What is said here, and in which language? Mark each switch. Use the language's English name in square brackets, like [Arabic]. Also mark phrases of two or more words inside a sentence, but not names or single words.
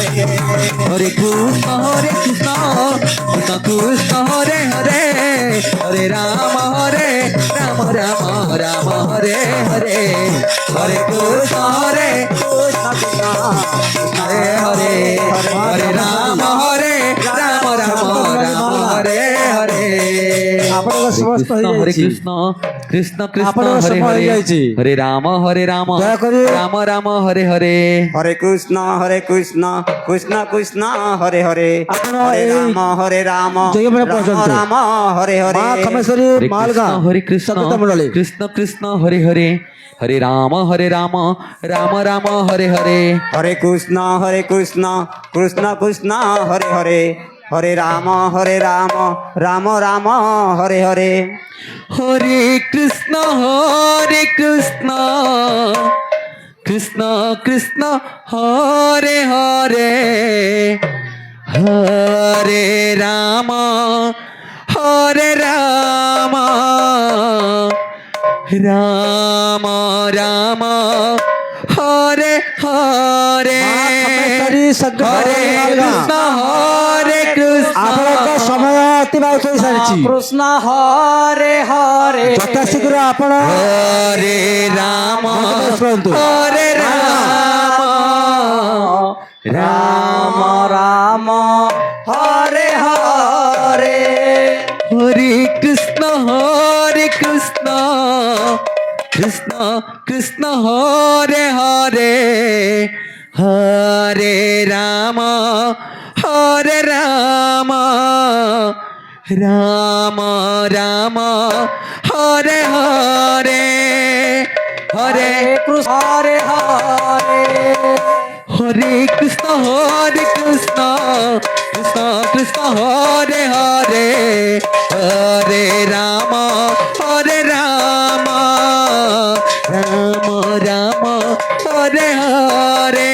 [Sanskrit] Hare Krishna, Krishna Krishna, Hare Hare, Hare Rama, Rama Hare Hare. Hare Krishna, Krishna Krishna, Hare Hare, Hare Rama, Rama Hare Hare. [Odia] ଆପଣଙ୍କ ସମସ୍ତ [Sanskrit] Hare [Odia] ହେଇଯାଇଛି। [Sanskrit] Krishna, Krishna Krishna, [Odia] ଆପଣଙ୍କ [Sanskrit] Hare [Odia] ସମୟ [Sanskrit] Hare, [Odia] ହେଇଯାଇଛି। [Sanskrit] Hare Rama, [Odia] ଦୟାକରି [Sanskrit] Rama Hare Hare. Hare Krishna, Krishna Krishna, Hare Hare, [Odia] ଆପଣ [Sanskrit] Hare [Odia] ଏଇ [Sanskrit] Rama, [Odia] ଜୟମାନେ [Sanskrit] Rama [Odia] ପହଞ୍ଚନ୍ତୁ। [Sanskrit] Rama, Hare [Odia] ମା [Sanskrit] Hare. [Odia] ଖମେଶ୍ୱରୀ [Sanskrit] Hare [Odia] ମାଲଗାଁ [Sanskrit] Krishna, Hare Krishna, [Odia] ସତତ ମଣ୍ଡଳୀ [Sanskrit] Krishna Krishna, Hare Hare, Hare Rama, Rama Hare Hare. Hare Krishna, Krishna Krishna, Hare Hare, Hare Rama, Rama Rama, Hare Hare. Hare Krishna, Krishna Krishna, Hare Hare, Hare Rama, Rama Rama, Hare Hare. [Odia] ଖମେଶ୍ୱରୀ ସଜ୍ଞ [Sanskrit] Hare Krishna, Hare Krishna. [Odia] ଆପଣଙ୍କ ସମୟ ଅତିବାହିତ ହୋଇସାରିଛି। [Sanskrit] କୃଷ୍ଣ ହରେ ହରେ [Odia] ଯଥାଶୀଘ୍ର ଆପଣ [Sanskrit] Hare Rama, [Odia] ଶୁଣନ୍ତୁ। [Sanskrit] Hare Rama, ରାମ ରାମ ହରେ ହରେ Hare Krishna, Krishna Krishna, Hare Hare, Hare Rama, Rama Rama, Hare Hare. Hare କୃଷ୍ଣ ହରେ ହରେ Hare Krishna, Krishna Krishna, Hare Hare, Hare Rama, Rama Rama, Hare Hare.